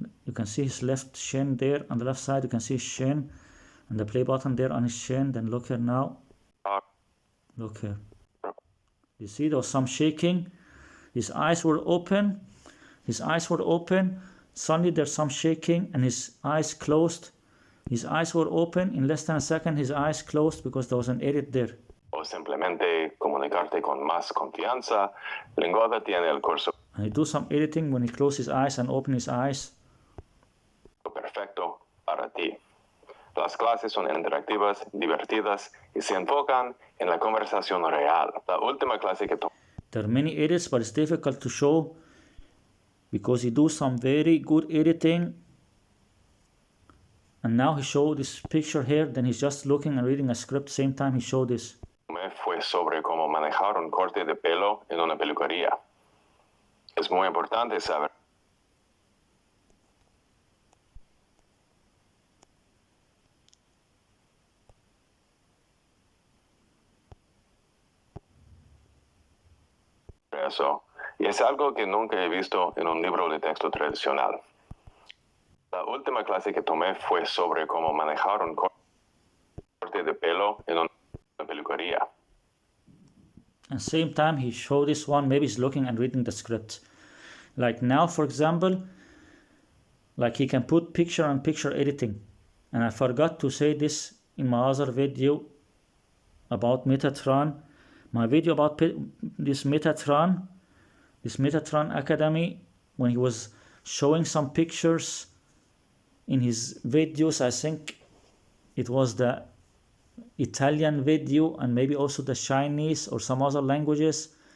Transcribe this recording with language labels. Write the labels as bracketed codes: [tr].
[en] You can see his left chin there on the left side. You can see his chin and the play button there on his chin. Then look here now. Look here. You see there was some shaking. His eyes were open. His eyes were open. Suddenly there's some shaking and his eyes closed. His eyes were open. In less than a second his eyes closed because there was an edit there. [es] O simplemente comunicarte con más confianza. Lingoda tiene el curso. [en] And he do some editing when he closes his eyes and open his eyes. [es] Perfecto para ti. Las clases son interactivas, divertidas y se enfocan en la conversación real. La última clase que tomé. [en] There are many edits, but it's difficult to show because he do some very good editing. And now he showed this picture here, then he's just looking and reading a script, same time he showed this. [es] Fue sobre cómo manejar un corte de pelo en una peluquería. Es muy importante saber eso, y es algo que nunca he visto en un libro de texto tradicional. La última clase que tomé fue sobre cómo manejar un corte de pelo en una peluquería. [en] And same time he showed this one, maybe he's looking and reading the script. Like now, for example, like he can put picture and picture editing. And I forgot to say this in my other video about Metatron. My video about this Metatron Academy, when he was showing some pictures in his videos, I think it was the Italian video and maybe also the Chinese or some other languages.